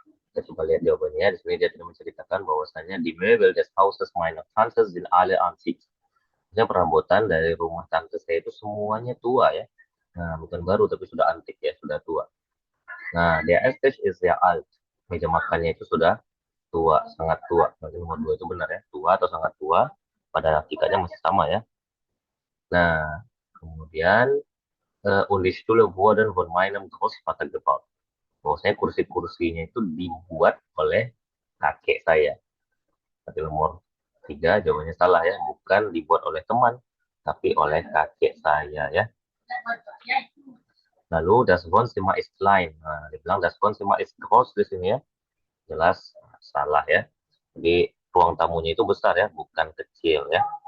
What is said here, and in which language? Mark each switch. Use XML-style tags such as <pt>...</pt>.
<id>Kita coba lihat jawabannya. Di sini dia tidak menceritakan bahwasanya di</id> <de>Möbel des Hauses meiner Tante sind alle antik.</de> <id>Maksudnya perabotan dari rumah tante saya itu semuanya tua ya. Nah, bukan baru tapi sudah antik ya, sudah tua.</id> <de>Nah, der Esstisch ist sehr alt.</de> <id>Meja makannya itu sudah tua, sangat tua. Berarti nomor 2 itu benar ya, tua atau sangat tua. Pada hakikatnya masih sama ya. Nah, kemudian</id> <de>und die Stühle wurden von meinem Großvater gebaut.</de> <id>Bahwasanya kursi-kursinya itu dibuat oleh kakek saya. Berarti nomor 3 jawabannya salah ya, bukan dibuat oleh teman, tapi oleh kakek saya ya. Lalu</id> <de>das Wohnzimmer ist klein.</de> <id>Nah, dibilang</id> <de>das Wohnzimmer ist groß</de> <id>di sini ya. Jelas salah ya. Jadi ruang tamunya itu besar ya, bukan kecil ya.</id>